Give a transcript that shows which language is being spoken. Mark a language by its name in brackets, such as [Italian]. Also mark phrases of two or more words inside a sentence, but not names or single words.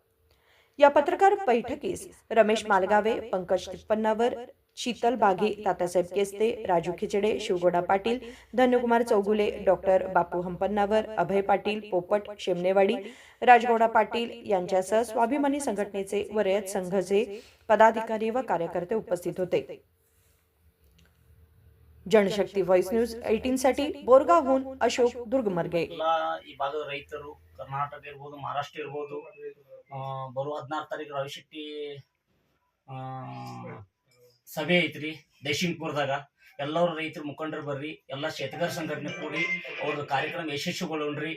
[Marathi] या पत्रकार बैठकीस रमेश मालगावे, पंकज तिप्पन्नावर, शीतल बाघे, तात्यासाहेब केस्ते, राजू खिचडे, शिवगोडा पाटील, धन्यकुमार चौगुले, डॉक्टर बापू हंपन्नावर, अभय पाटील, पोपट शेमनेवाडी, राजगौडा पाटील यांच्यासह स्वाभिमानी संघटनेचे व रयत संघाचे पदाधिकारी व कार्यकर्ते उपस्थित होते। जनशक्ती वॉइस न्यूज 18 साठी बोरगावहून अशोक दुर्गमर्गे। [Kannada] ರೈತರು ಕರ್ನಾಟಕ ಇರಬಹುದು, ಮಹಾರಾಷ್ಟ್ರ ಇರಬಹುದು, ಬರುವ 16 ತಾರೀಕು ರಾಜು ಶೆಟ್ಟಿ ಸಭೆ ಐತ್ರಿ ಜಯಸಿಂಗಪುರದಾಗ। ಎಲ್ಲರೂ ರೈತರ ಮುಖಂಡರು ಬರ್ರಿ, ಎಲ್ಲ ಶೇತಕರ ಸಂಘಟನೆ ಕೂಡಿ ಅವ್ರ ಕಾರ್ಯಕ್ರಮ ಯಶಸ್ವಿಗೊಳ್ಳೋಣ್ರಿ।